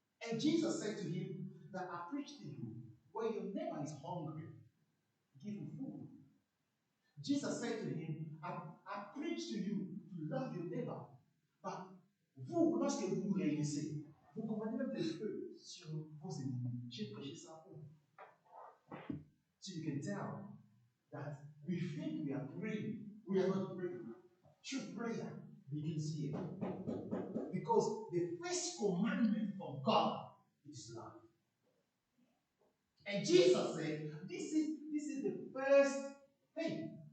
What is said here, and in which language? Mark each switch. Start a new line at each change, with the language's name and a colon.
English: And Jesus said to him that I preach to you, when your neighbor is hungry, give him food. Jesus said to him, I preach to you to love your neighbor. But
French: vous parce que vous réunissez, vous commandez même des feux sur vos ennemis. J'ai prêché ça pour.
English: So you can tell that we think we are praying. We are not praying. True prayer begins here. Because the first commandment from God is love. And Jesus said, this is the first thing.